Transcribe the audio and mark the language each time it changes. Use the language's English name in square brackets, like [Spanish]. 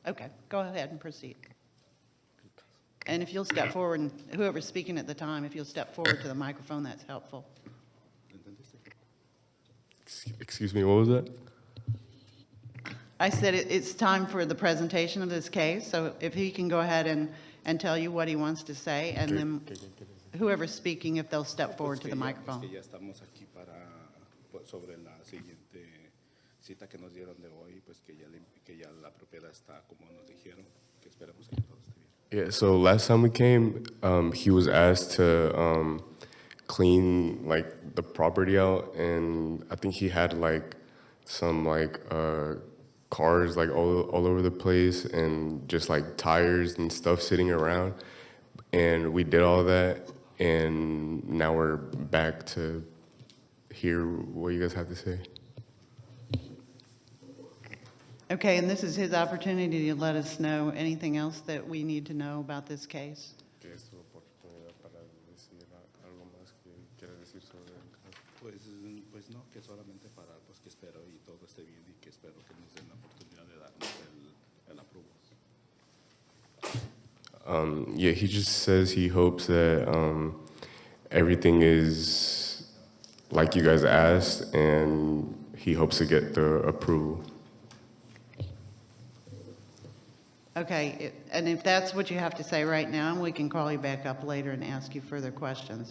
[English] Okay, go ahead and proceed. And if you'll step forward, and whoever's speaking at the time, if you'll step forward to the microphone, that's helpful. Excuse me, what was that? I said it's time for the presentation of this case, so if he can go ahead and tell you what he wants to say, and then whoever's speaking, if they'll step forward to the microphone. [Spanish] Ya estamos aquí sobre la siguiente cita que nos dieron de hoy, pues que ya la propiedad está como nos dijeron, que esperamos que todo esté bien. [English] Yeah, so last time we came, he was asked to clean the property out, and I think he had some cars all over the place and just tires and stuff sitting around, and we did all that, and now we're back to hear what you guys have to say. Okay, and this is his opportunity to let us know anything else that we need to know about this case. [Spanish] ¿Qué es tu oportunidad para decir algo más que quieras decir sobre el caso? Pues no, que solamente para pues que espero y todo esté bien y que espero que nos den la oportunidad de darnos el approval. [English] Yeah, he just says he hopes that everything is like you guys asked, and he hopes to get the approval. Okay, and if that's what you have to say right now, we can call you back up later and ask you further questions.